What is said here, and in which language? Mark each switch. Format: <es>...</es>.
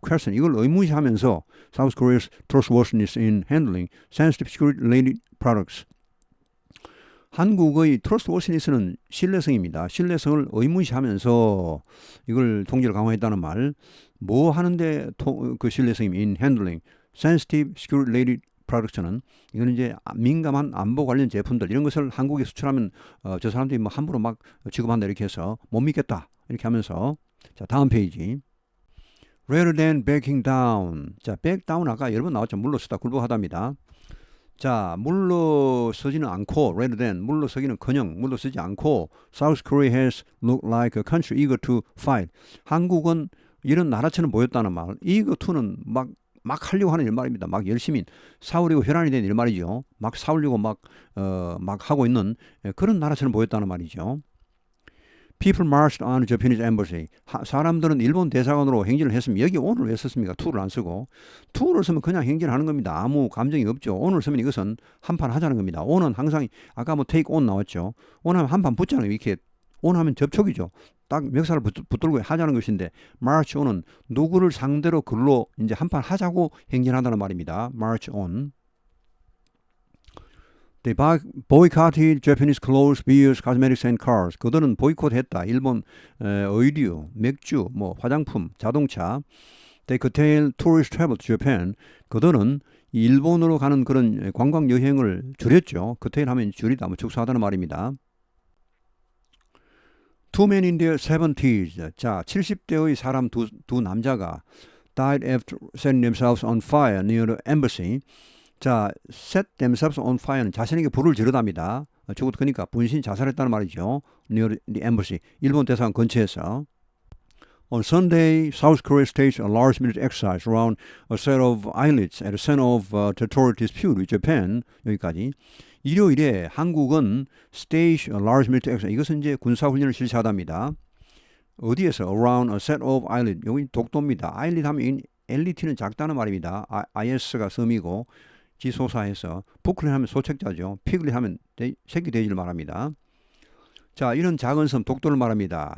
<en>Question.</en> <ko>이걸 의무시하면서</ko> <en>South Korea's trustworthiness in handling sensitive security-related products.</en> <ko>한국의 trustworthiness는 신뢰성입니다. 신뢰성을 의무시하면서 이걸 통제를 강화했다는 말. 뭐 하는데 그 신뢰성이</ko> <en>in handling sensitive security-related products는</en> <ko>이거는 이제 민감한 안보 관련 제품들 이런 것을 한국에 수출하면 저 사람들이 뭐 함부로 막 취급한다 이렇게 해서 못 믿겠다 이렇게 하면서 자 다음 페이지.</ko> <en>Rather than backing down.</en> <ko>자, back down 아까 여러 번 나왔죠. 물러서다, 굴복하답니다. 자, 물러서지는 않고,</ko> <en>rather than, 물러서기는커녕, 물러서지 않고, South Korea has looked like a country eager to fight.</en> <ko>한국은 이런 나라처럼 보였다는 말. eager to는 막 하려고 하는 일 말입니다. 막 열심히 싸우려고 혈안이 된 일 말이죠. 막 싸우려고 막 하고 있는 그런 나라처럼 보였다는 말이죠.</ko> <en>People marched on Japanese embassy.</en> <ko>사람들은 일본 대사관으로 행진을 했습니다. 여기 on을 왜 썼습니까? to를 안 쓰고. to를 쓰면 그냥 행진하는 겁니다. 아무 감정이 없죠. on을 쓰면 이것은 한판 하자는 겁니다. on은 항상 아까 뭐 take on 나왔죠. on 하면 한판 붙잖아요. 이렇게 on 하면 접촉이죠. 딱 멱살을 붙들고 하자는 것인데 march on은 누구를 상대로 글로 이제 한판 하자고 행진하다는 말입니다.</ko> <en>march on. They boycotted Japanese clothes, beers, cosmetics and cars.</en> <ko>그들은 보이콧했다. 일본 의류, 맥주, 뭐 화장품, 자동차.</ko> <en>They curtailed tourist travel to Japan.</en> <ko>그들은 일본으로 가는 그런 관광 여행을 줄였죠. curtail 하면 줄이다, 뭐 축소하다는 말입니다.</ko> <en>Two men in their 70s.</en> <ko>자, 70대의 사람 두 남자가</ko> <en>died after setting themselves on fire near the embassy.</en> <ko>자, set themselves on fire는 자신에게 불을 지르답니다. 그러니까 분신 자살했다는 말이죠.</ko> <en>Near the embassy.</en> <ko>일본 대사관 근처에서.</ko> <en>On Sunday, South Korea staged a large military exercise around a set of islets at the center of territorial dispute with Japan.</en> <ko>여기까지. 일요일에 한국은</ko> <en>staged a large military exercise.</en> <ko>이것은 이제 군사훈련을 실시하답니다. 어디에서?</ko> <en>Around a set of islets.</en> <ko>여기 독도입니다. islet 하면 LET는 작다는 말입니다. IS가 섬이고 지소사해서 부클린 하면 소책자죠. 피글린 하면 새끼 돼지를 말합니다. 자, 이런 작은 섬 독도를 말합니다.</ko>